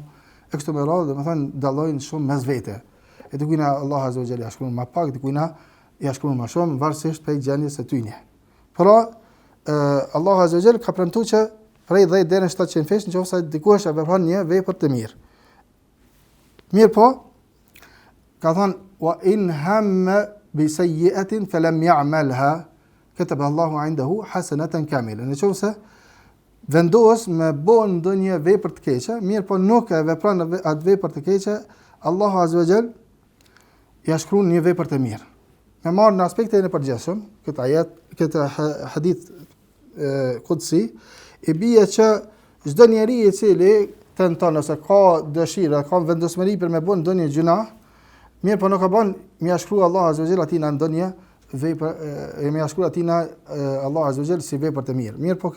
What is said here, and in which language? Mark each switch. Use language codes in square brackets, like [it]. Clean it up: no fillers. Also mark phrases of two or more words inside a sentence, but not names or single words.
[sq] E kështu me radhë, domethënë dallojnë shumë mes vete. E dikujt Allah [ar] عز وجل [sq] ja shkruan më pak, dikujt ja shkruan më shumë, varësisht prej gjendjes së tyre. Por Allah [ar] عز وجل [sq] ka premtuar që prej 10 deri në 700 fish nëse dikush e vepron një vepër të mirë. Mirë po, ka thënë [ar] وإن هم بسيئة فلم يعملها كتب الله عنده حسنة كاملة. [sq] Nëse vendos me bën ndonjë vepër të keqe, mirë po nuk e vepron atë vepër të keqe, Allahu [ar] عز وجل [sq] ja shkruan një vepër të mirë. Me marrë në aspektin e përgjithshëm, këtë [ar] حديث قدسي, [sq] I bie që çdo njeri I cili tenton ose ka dëshirë, ka vendosmëri për me bën ndonjë gjuna, mirë po nuk e bën, më ia shkruaj Allahu [ar] عز وجل [sq] atina ndonjë vepër, më ia shkruaj atina Allahu [ar] عز وجل [sq] si vepër të mirë.